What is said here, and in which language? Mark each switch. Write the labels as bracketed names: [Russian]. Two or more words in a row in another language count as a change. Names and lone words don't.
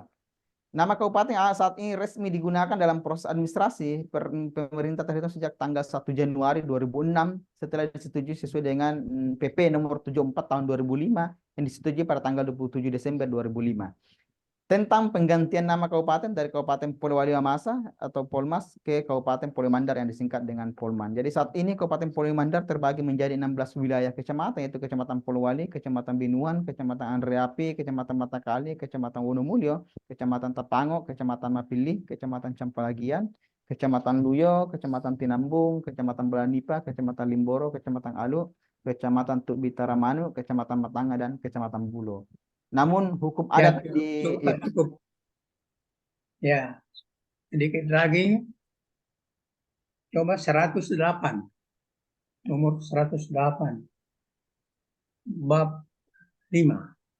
[Indonesian] Nama kabupaten saat ini resmi digunakan dalam proses administrasi pemerintah terhitung sejak tanggal 1 Januari 2006 setelah disetujui sesuai dengan PP nomor 74 tahun 2005 yang disetujui pada tanggal 27 Desember 2005. Tentang penggantian nama kabupaten dari Kabupaten Polewali Mamasa atau Polmas ke Kabupaten Polewali Mandar yang disingkat dengan Polman. Jadi saat ini Kabupaten Polewali Mandar terbagi menjadi 16 wilayah kecamatan, yaitu Kecamatan Polewali, Kecamatan Binuan, Kecamatan Andreapi, Kecamatan Matakali, Kecamatan Wonomulyo, Kecamatan Tapango, Kecamatan Mapili, Kecamatan Campalagian, Kecamatan Luyo, Kecamatan Tinambung, Kecamatan Belanipa, Kecamatan Limboro, Kecamatan Alu, Kecamatan Tukbitaramanu, Kecamatan Matanga, dan Kecamatan Bulo. Namun hukum adat cukup. Ya, sedikit lagi. Coba 108. Nomor 108. Bab 5.